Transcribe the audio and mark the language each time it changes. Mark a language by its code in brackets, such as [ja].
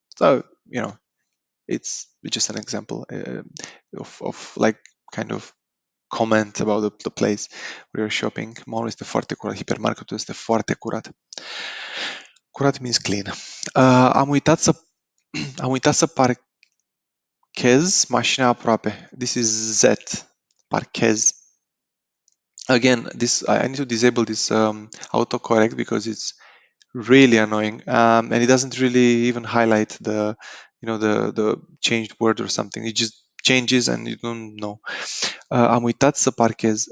[en] So, it's just an example of like kind of comment about the place where you're shopping. [ro] Mallul este foarte curat. Hipermarketul este foarte curat. [en] Curat means clean. [ro] Am uitat să parchez mașina aproape. [en] This is Z. Parchez. Again, I need to disable this autocorrect because it's really annoying, and it doesn't really even highlight the changed word or something. It just changes and you don't know. [ro] Am uitat să parchez.